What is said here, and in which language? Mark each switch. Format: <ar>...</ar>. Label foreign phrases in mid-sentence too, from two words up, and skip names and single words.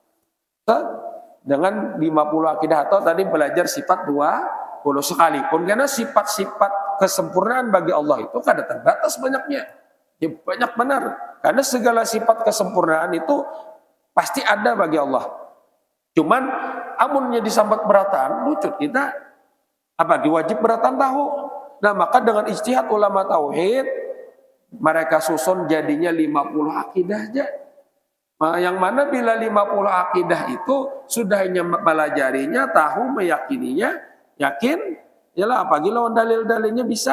<id>Dengan 50 akidah atau tadi belajar sifat 20 sekalipun, karena sifat-sifat kesempurnaan bagi Allah itu kada terbatas banyaknya. Ya, banyak benar. Karena segala sifat kesempurnaan itu pasti ada bagi Allah.</id> <bjn>Cuman amunnya disambat beratan, lucut kita apa diwajib beratan tahu.</bjn> <id>Nah, maka dengan ijtihad ulama tauhid mereka susun jadinya 50 akidah aja. Yang mana bila 50 akidah itu sudahnya mempelajarinya, tahu, meyakininya, yakin, yalah apalagi lawan dalil-dalilnya bisa.</id>